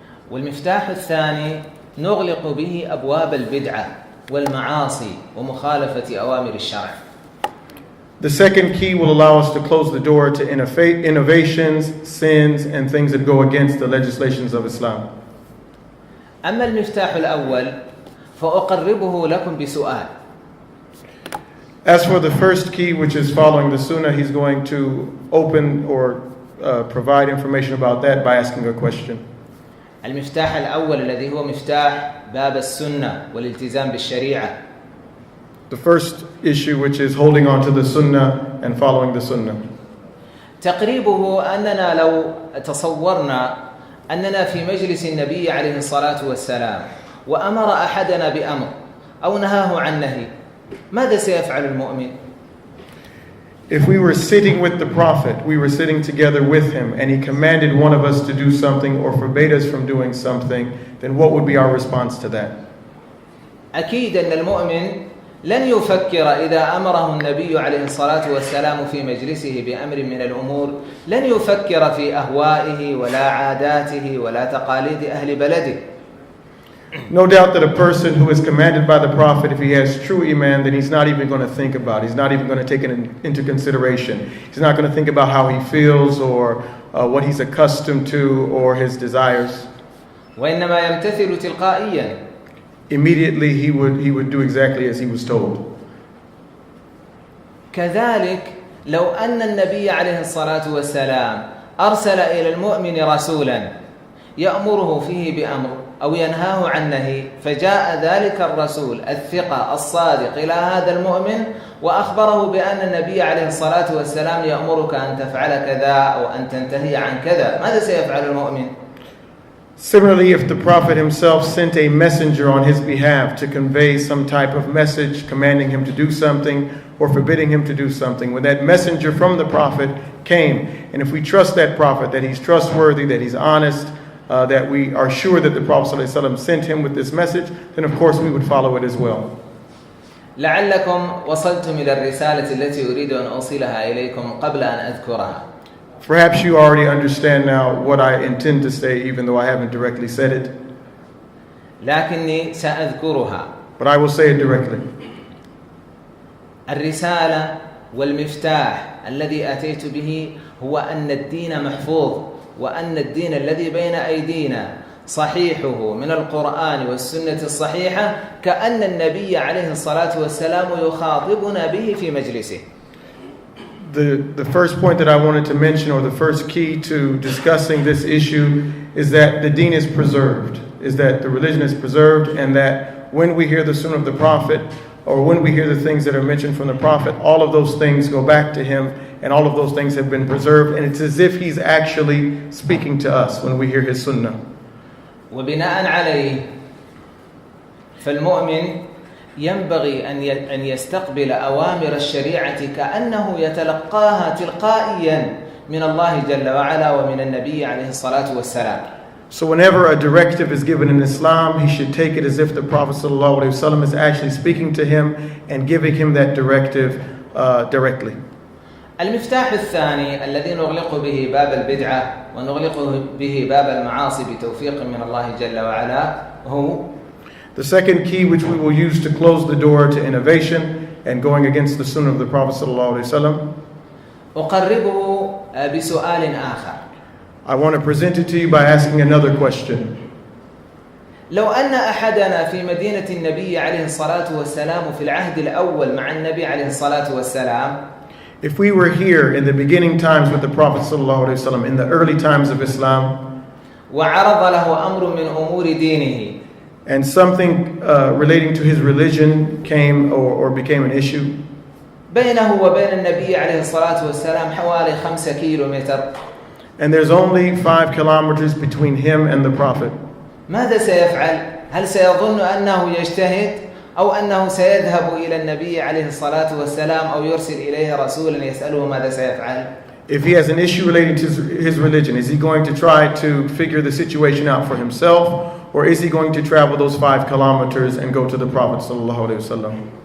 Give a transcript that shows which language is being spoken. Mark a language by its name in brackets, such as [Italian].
[Arabic] والمفتاح الثاني نغلق به أبواب البدعة والمعاصي ومخالفة أوامر الشرع. [English] The second key will allow us to close the door to innovations, sins, and things that go against the legislations of Islam. [Arabic] أما المفتاح الأول فأقربه لكم بسؤال. [English] As for the first key, which is following the Sunnah, he's going to open or provide information about that by asking a question. [Arabic] المفتاح الأول الذي هو مفتاح باب السنة والالتزام بالشريعة. [English] The first issue, which is holding on to the Sunnah and following the Sunnah. [Arabic] تقريبه أننا لو تصورنا أننا في مجلس النبي عليه الصلاة والسلام وأمر أحدنا بأمر أو نهاه عن نهي، ماذا سيفعل المؤمن؟ [English] If we were sitting with the Prophet, we were sitting together with him, and he commanded one of us to do something or forbade us from doing something, then what would be our response to that? [Arabic] أكيد أن المؤمن لن يفكر إذا أمره النبي عليه الصلاة والسلام في مجلسه بأمر من الأمور، لن يفكر في أهوائه ولا عاداته ولا تقاليد أهل بلده. [English] No doubt that a person who is commanded by the Prophet, if he has true iman, then he's not even going to think about it. He's not even going to take it into consideration. He's not going to think about how he feels or what he's accustomed to or his desires. [Arabic] وإنما يمتثل تلقائيا. [English] Immediately he would do exactly as he was told. [Arabic] كذلك لو أن النبي عليه الصلاة والسلام أرسل إلى المؤمن رسولا يأمره فيه بأمر أو ينهاه عن نهي، فجاء ذلك الرسول الثقة الصادق إلى هذا المؤمن وأخبره بأن النبي عليه الصلاة والسلام يأمرك أن تفعل كذا أو أن تنتهي عن كذا، ماذا سيفعل المؤمن؟ [English] Similarly, if the Prophet himself sent a messenger on his behalf to convey some type of message commanding him to do something or forbidding him to do something, when that messenger from the Prophet came, and if we trust that Prophet, that he's trustworthy, that he's honest, that we are sure that the Prophet ﷺ sent him with this message, then of course we would follow it as well. [Arabic] لعلكم وصلتم إلى الرسالة التي أريد أن أوصلها إليكم قبل أن أذكرها. [English] Perhaps you already understand now what I intend to say, even though I haven't directly said it. [Arabic] لكني سأذكرها. [English] But I will say it directly. [Arabic] الرسالة والمفتاح الذي أتيت به هو أن الدين محفوظ، وأن الدين الذي بين أيدينا صحيحه من القرآن والسنة الصحيحة كأن النبي عليه الصلاة والسلام يخاطبنا به في مجلسه. [English] The first point that I wanted to mention, or the first key to discussing this issue, is that the deen is preserved, is that the religion is preserved, and that when we hear the Sunnah of the Prophet, or when we hear the things that are mentioned from the Prophet, all of those things go back to him, and all of those things have been preserved, and it's as if he's actually speaking to us when we hear his Sunnah. [Arabic] وبناء عليه فالمؤمن ينبغي أن يستقبل أوامر الشريعة كأنه يتلقاها تلقائيا من الله جل وعلا ومن النبي عليه الصلاة والسلام. [English] So whenever a directive is given in Islam, he should take it as if the Prophet ﷺ is actually speaking to him and giving him that directive directly. [Arabic] المفتاح الثاني الذي نغلق به باب البدعة ونغلق به باب المعاصي بتوفيق من الله جل وعلا هو [English] The second key which we will use to close the door to innovation and going against the sunnah of the Prophet ﷺ, [Arabic] أقربه بسؤال آخر. [English] I want to present it to you by asking another question. [Arabic] لو أن أحدنا في مدينة النبي عليه الصلاة والسلام في العهد الأول مع النبي عليه الصلاة والسلام, [English] If we were here in the beginning times with the Prophet ﷺ, in the early times of Islam, [Arabic] وعرض له أمر من أمور دينه, [English] and something relating to his religion came or became an issue, [Arabic] بينه وبين النبي عليه الصلاة والسلام حوالي 5 كيلومتر, [English] and there's only 5 kilometers between him and the Prophet, [Arabic] ماذا سيفعل؟ هل سيظن أنه يجتهد أو أنه سيذهب إلى النبي عليه الصلاة والسلام أو يرسل إليه رسولا يسأله ماذا سيفعل؟ [English] If he has an issue relating to his religion, is he going to try to figure the situation out for himself, or is he going to travel those 5 kilometers and go to the Prophet ﷺ?